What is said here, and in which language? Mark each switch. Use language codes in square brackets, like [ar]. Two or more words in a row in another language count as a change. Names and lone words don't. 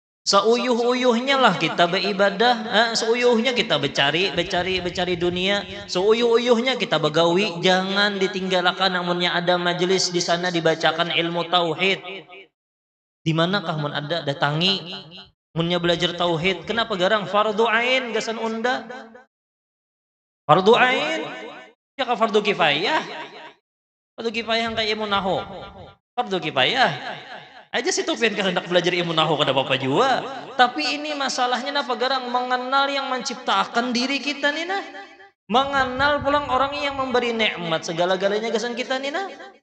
[bjn] Seuyuh-uyuhnya lah kita beribadah, seuyuhnya kita becari dunia, seuyuh-uyuhnya kita begawi, jangan ditinggalkan namunnya ada majelis di sana dibacakan ilmu tauhid. Di manakah mun ada datangi munnya belajar tauhid, kenapa garang fardu ain gasan unda? Fardu ain, ya ka fardu kifayah. Fardu kifayah kayak ilmu nahu. Fardu kifayah. Aja si Tufian kan hendak belajar ilmu nahu kada apa-apa juga. Tapi ini masalahnya napa garang mengenal yang menciptakan diri kita nih nah. Mengenal pulang orang yang memberi nikmat segala-galanya gasan kita nih nah.